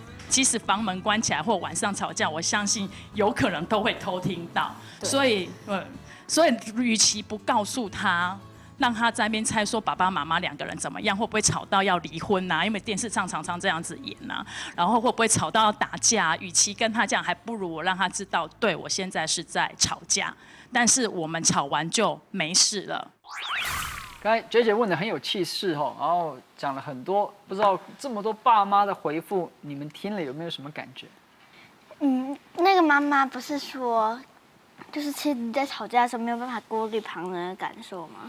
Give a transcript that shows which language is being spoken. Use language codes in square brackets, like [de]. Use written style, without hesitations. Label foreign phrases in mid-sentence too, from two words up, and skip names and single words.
[zh] 即使房門關起來或晚上吵架，我相信有可能都會偷聽到。所以與其不告訴他，讓他在那邊猜說爸爸媽媽2個人怎麼樣，會不會吵到要離婚啊？因為電視上常常這樣子演啊。然後會不會吵到要打架？與其跟他講，還不如我讓他知道，對，我現在是在吵架，但是我們吵完就沒事了。剛才姐姐問得很有氣勢哦，然後講了很多，不知道這麼多爸媽的回復，你們聽了有沒有什麼感覺？那個媽媽不是說就是其实你在吵架的时候没有办法过滤旁人的感受吗？